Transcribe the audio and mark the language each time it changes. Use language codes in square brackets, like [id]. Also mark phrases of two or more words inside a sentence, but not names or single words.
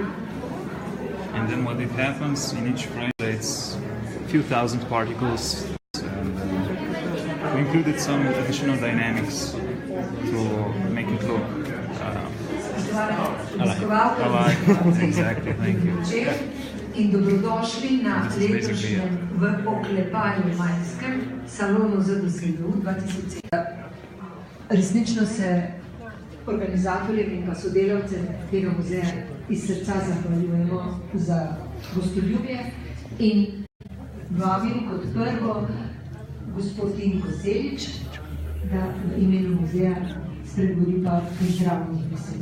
[en] And then what it happens in each frame, it's a few thousand particles. And we included some additional dynamics to make it look alive. Exactly, thank you. [sl] In dobrodošli na letošnjem v oklepanju majskem salonu ZDSLU 2007. Resnično se organizatorjem in pa sodelavcem tega muzeja iz srca zahvaljujemo za gostoljubje in vabim kot prvo gospod Tinko Selič, da v imenu muzeja spregovori pa zdravnih besed.